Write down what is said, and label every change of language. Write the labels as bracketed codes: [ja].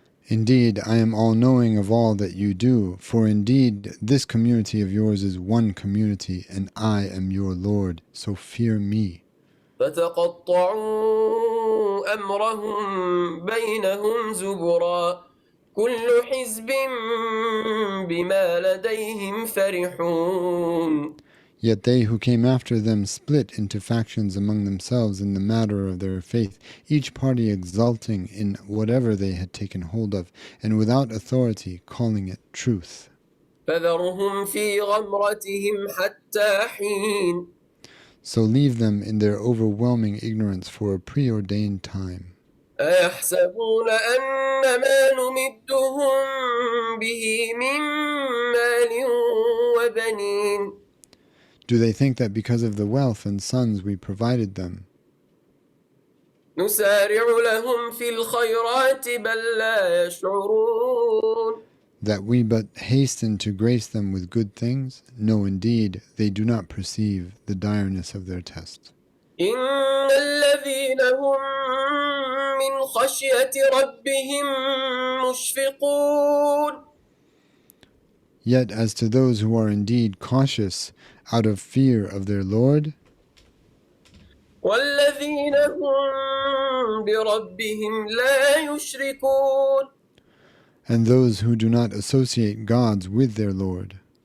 [en] Indeed, I am all-knowing of all that you do, for indeed this community of yours is one community, and I am your Lord, so fear me. [ar] فتقطعوا أمرهم بينهم زبرا كل حزب بما لديهم فرحون. [en] Yet they who came after them split into factions among themselves in the matter of their faith, each party exulting in whatever they had taken hold of, and without authority calling it truth. [ar] فذرهم في غمرتهم حتى حين. [en] So leave them in their overwhelming ignorance for a preordained time. [ar] أيحسبون أن ما نمدهم به من مال وبنين [en] Do they think that because of the wealth and sons we provided them, [ar] نسارع لهم في الخيرات بل لا يشعرون [en] that we but hasten to grace them with good things? No, indeed, they do not perceive the direness of their test. [ar] إن الذين هم من خشية ربهم مشفقون [en] Yet as to those who are indeed cautious out of fear of their Lord, [ar] والذين هم بربهم لا يشركون [en] and those who do not associate gods with their Lord,